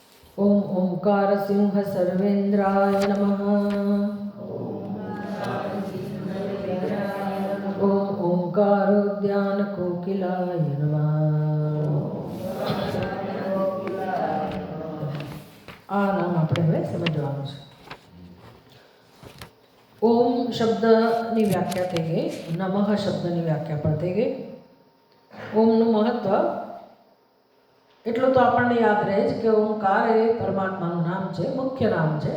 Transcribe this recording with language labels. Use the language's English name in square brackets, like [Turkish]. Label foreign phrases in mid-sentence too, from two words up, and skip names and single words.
[Sanskrit] ओम ओंकार सिंह सर्वेन्द्राय नमः। ओम ओंकारोद्यान कोकिलाय नमः। [Gujarati] આ નામ આપણે હવે સમજવાનું છે. ઓમ શબ્દની વ્યાખ્યા થઈ ગઈ, નમઃ શબ્દની વ્યાખ્યા પણ થઈ ગઈ. ઓમનું મહત્વ એટલું તો આપણને યાદ રહે છે કે ઓમકાર એ પરમાત્માનું નામ છે, મુખ્ય નામ છે.